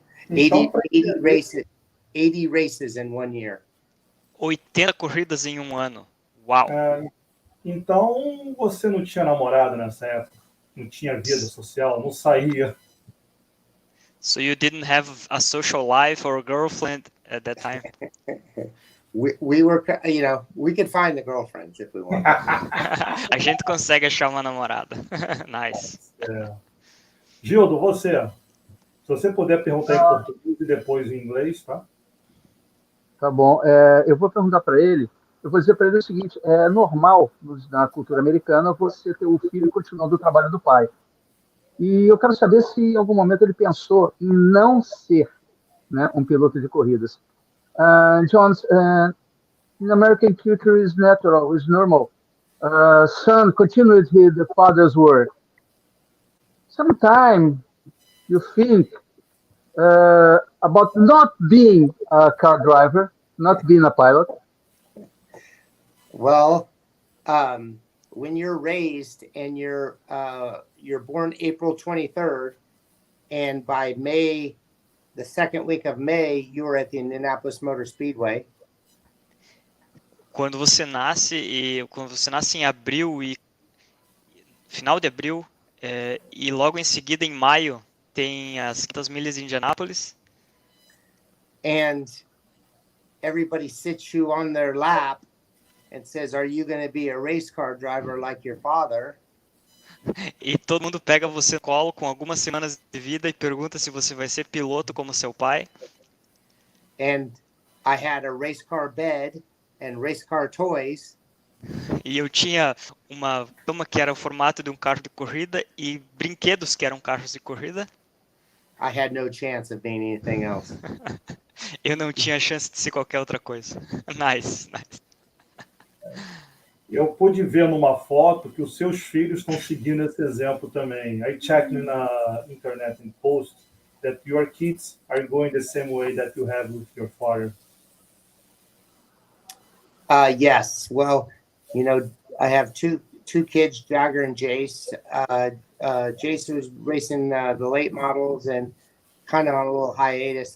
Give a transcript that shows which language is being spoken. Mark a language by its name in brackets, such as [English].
[English] 80 races in 1 year. [Portuguese] 80 corridas em um ano. Uau! Então você não tinha namorada nessa época? Não tinha vida social? Não saía? [English] So you didn't have a social life or a girlfriend at that time? We were, we could find the girlfriends if we want. [Portuguese] A gente consegue achar uma namorada. [English] Nice. [Portuguese] Gildo, você. Se você puder perguntar em português e depois em inglês, tá? Tá bom. Eu vou perguntar para ele. Eu vou dizer para ele o seguinte: é normal na cultura americana você ter o filho continuando o trabalho do pai. E eu quero saber se em algum momento ele pensou em não ser, né, um piloto de corridas. [English] Jones, in American culture is natural, is normal. Son continued the father's work. Sometimes you think about not being a car driver, not being a pilot. Well, when you're raised and you're born April 23rd, and by May, the second week of May, you were at the Indianapolis Motor Speedway. [Portuguese] Quando você nasce em abril e final de abril, e logo em seguida em maio tem as 500 milhas de Indianápolis. [English] And everybody sits you on their lap and says, "Are you going to be a race car driver like your father?" [Portuguese] E todo mundo pega você no colo com algumas semanas de vida e pergunta se você vai ser piloto como seu pai. [English] And I had a race car bed and race car toys. [Portuguese] E eu tinha uma cama que era o formato de um carro de corrida e brinquedos que eram carros de corrida. [English] I had no chance of being anything else. [Portuguese] Eu não tinha chance de ser qualquer outra coisa. [English] Nice, nice. [Portuguese] Eu pude ver numa foto que os seus filhos estão seguindo esse exemplo também. [English] I checked [Portuguese] na internet [English] and post that your kids are going the same way that you have with your father. Yes. Well, you know, I have two kids, Jagger and Jace. Jace was racing the late models and kind of on a little hiatus.